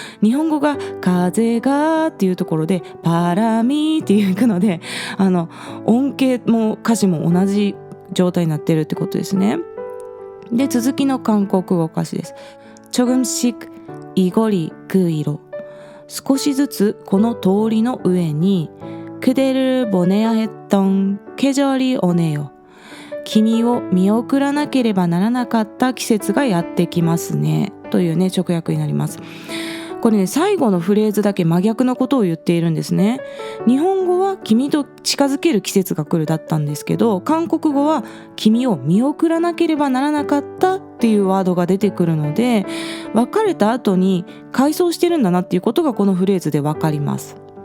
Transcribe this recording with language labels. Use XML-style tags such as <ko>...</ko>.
<ja>日本語が風がっていうところでパラミっていうので音程も歌詞も同じ状態になってるってことですね。で続きの韓国語歌詞です。</ja> <ko>조금씩 이 거리 그 위로</ko> <ja>少しずつこの通りの上に</ja> <ko>그대를 보내야 했던 계절이 오네요.</ko> <ja>君を見送らなければならなかった季節がやってきますね。というね、直訳になります。これね、最後のフレーズだけ真逆のことを言っているんですね。日本語は君と近づける季節が来るだったんですけど、韓国語は君を見送らなければならなかったっていうワードが出てくるので、別れた後に回想してるんだなっていうことがこのフレーズでわかります。</ja>